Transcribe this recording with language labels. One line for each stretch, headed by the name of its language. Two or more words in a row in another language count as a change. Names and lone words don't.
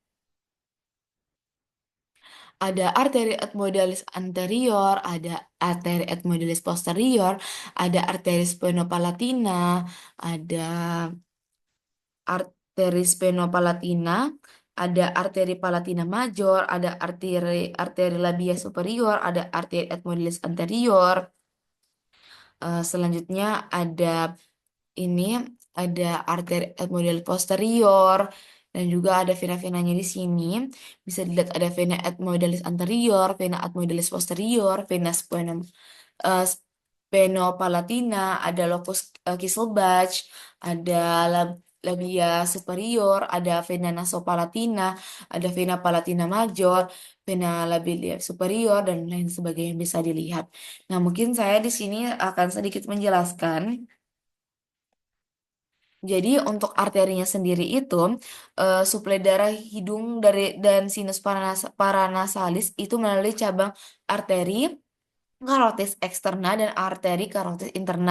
Indonesian: Ada arteri ethmoidalis anterior, ada arteri ethmoidalis posterior, ada arteri sphenopalatina, ada arteri sphenopalatina, ada arteri palatina major, ada arteri labia superior, ada arteri ethmoidalis anterior. Selanjutnya ada ini ada arteri ethmoidalis posterior dan juga ada vena-venanya di sini. Bisa dilihat ada vena ethmoidalis anterior, vena ethmoidalis posterior, vena sphenopallatina, ada locus Kisselbach, ada labia superior, ada vena nasopalatina, ada vena palatina major, vena labia superior, dan lain sebagainya yang bisa dilihat. Nah, mungkin saya di sini akan sedikit menjelaskan. Jadi untuk arterinya sendiri itu suplai darah hidung dan sinus paranasalis itu melalui cabang arteri karotis eksterna dan arteri karotis interna.